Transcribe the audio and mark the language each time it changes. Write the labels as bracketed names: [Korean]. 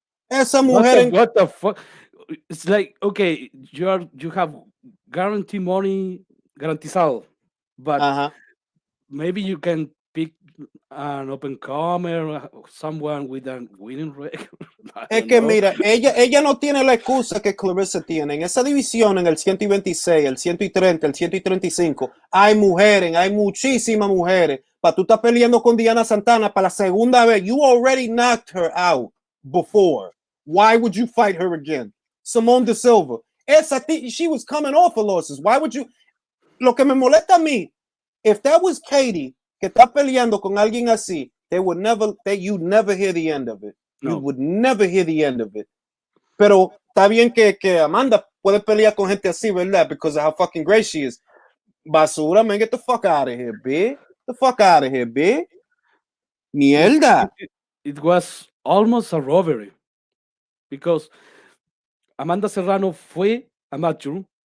[Spanish] Esa mujer. [English] What the fuck? It's like, okay, you have guarantee money, garantizado, but maybe you can pick an open comer, someone with a winning record. [Spanish] Es que mira, ella no tiene la excusa que Clarissa tiene. En esa división, en el 126, el 130, el 135, hay mujeres, hay muchísimas mujeres. Para tú estar peleando con Diana Santana para la segunda vez, [English] you already knocked her out before. Why would you fight her again? Simone de Silva. She was coming off of losses. Why would you? [Spanish] Lo que me molesta a mí, [English] if that was Katie, [Spanish] que está peleando con alguien así, [English] you'd never hear the end of it. [Spanish] No. [English] You would never hear the end of it. [Spanish] Pero está bien que Amanda puede pelear con gente así, ¿verdad? [English] Because of how fucking great she is. Basura, man, get the fuck out of here, bitch. The fuck out of here, bitch. [Spanish] Mierda. [English] It was almost a robbery. Because Amanda Serrano [Spanish] fue amateur.